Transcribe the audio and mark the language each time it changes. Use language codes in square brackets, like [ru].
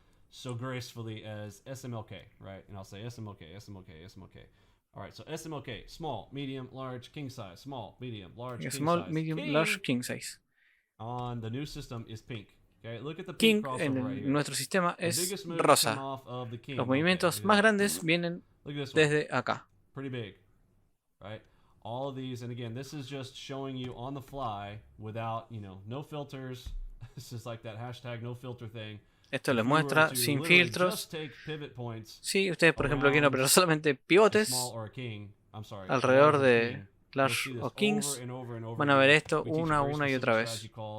[en] So gracefully as SMLK, right? And I'll say SMLK, SMLK, SMLK. All right, so SMLK, small, medium, large, king size, small, medium, large, king small, size. medium, large, king size. On the new system is pink. Okay, look at the King pink [es] en [en] right [es] nuestro sistema es rosa. Los movimientos más grandes vienen desde acá. [en] Pretty big, right? All of these, and again, this is just showing you on the fly without, no filters. This is like that hashtag no filter thing. [es] Esto les muestra sin filtros. Si ustedes, por ejemplo, quieren operar solamente pivotes alrededor de Large o Kings, van a ver esto una y otra vez.